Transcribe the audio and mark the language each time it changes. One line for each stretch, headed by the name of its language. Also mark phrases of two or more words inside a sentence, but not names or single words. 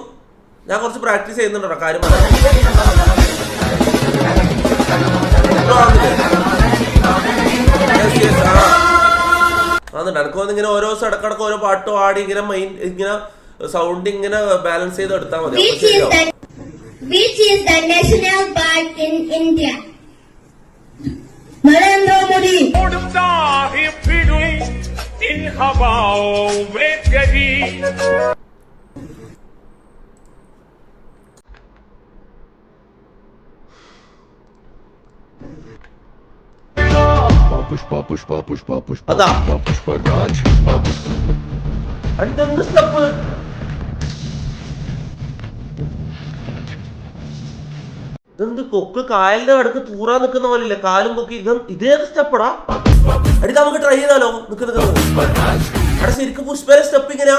Malayalam: ഞാൻ കുറച്ച് പ്രാക്ടീസ് ചെയ്യുന്നുണ്ടോ? കാര്യം അതുണ്ട്. എനിക്കൊന്ന് ഇങ്ങനെ ഓരോ ദിവസം ഇടക്കിടക്ക് ഓരോ പാട്ട് പാടി ഇങ്ങനെ സൗണ്ട് ഇങ്ങനെ ബാലൻസ് ചെയ്ത് എടുത്താൽ മതി.
English: Which is the national park in India?
Hindi: Narendra Modi. In हवाओं में कभी पुष्पा राज.
Malayalam: ഇതെന്ത് കൊക്ക് കായലിന്റെ അടുക്ക് തൂറാൻ നിൽക്കുന്ന പോലില്ലേ? കാലും കൊക്കി ഇതേത് സ്റ്റെപ്പടാ? അടി നമുക്ക് ട്രൈ ചെയ്താലോ? അവിടെ ശരിക്കും പുഷ്പയുടെ സ്റ്റെപ്പ് ഇങ്ങനെയാ?